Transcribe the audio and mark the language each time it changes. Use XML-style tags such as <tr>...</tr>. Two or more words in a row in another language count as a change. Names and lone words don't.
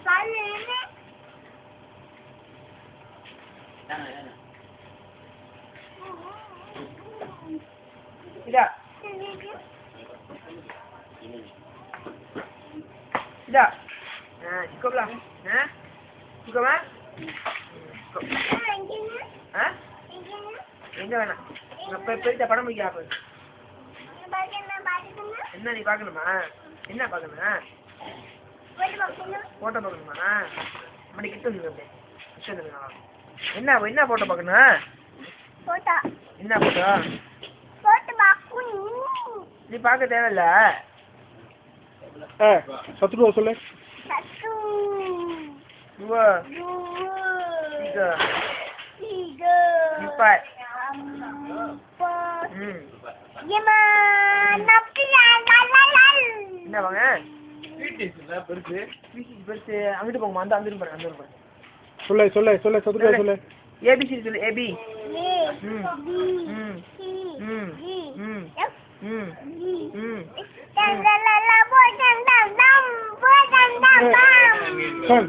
<ms>Tidak. Tidak. Nah, cukuplah. Nah. Cukup ah? Cukup. Ha?</ms> <ta>Eங்க வேணாம். பெரிய படம் முடிக்க ஆப்பு. என்ன நீ பார்க்கணுமா? என்ன பார்க்கணும்? போட்டோ பார்க்கணுமா? மணி கிட்ட வந்துருங்க. கிட்ட வந்துருங்க. என்ன போட்டோ பார்க்கணும்? போட்டோ. என்ன போட்டோ? போட்டோ பார்க்கணும். நீ பார்க்க தேவையில்ல. சத்துருவா சொல்லு. சத்து.</ta> <ms>Dua. Tiga. Empat. Lima. Enam.</ms> <ta>என்ன வாங்க? பெருசு. அங்கிட்டு போங்கம்மா. அந்த அங்கிட்டு பாருங்க. சொல்லு சத்துருவா சொல்லு. ஏபிசி சொல்லு. ஏபி.</ta> <en>Son.</en>